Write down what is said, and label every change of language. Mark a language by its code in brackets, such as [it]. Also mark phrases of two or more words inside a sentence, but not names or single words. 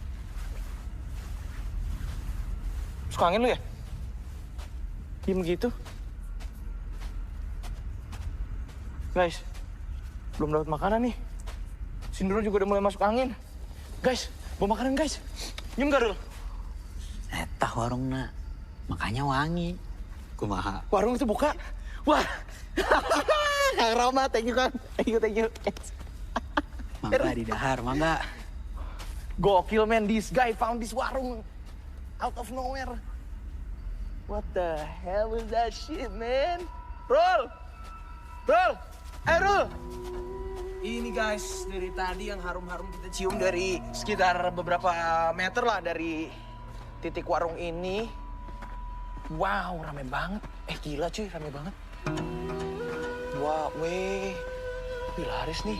[id] Suka angin lu ya? Diem gitu. Guys, belum dapat makanan nih. Sindro juga udah mulai masuk angin. Guys, bawa makanan guys. Nyium gak, Rul? [su] Etah warungna, makanya wangi. Kumaha. [id] Warung itu buka. Wah, Kang Rama, [en] thank you Kang. Thank you. [su] Mangga di dahar, mangga. [en] Gokil man, this guy found this warung out of nowhere. What the hell was that shit, man? Roll! Roll! [id] Ini guys, dari tadi yang harum-harum kita cium dari sekitar beberapa meter lah dari titik warung ini. Wow, rame banget. Gila cuy, rame banget. Wah, wih, laris nih.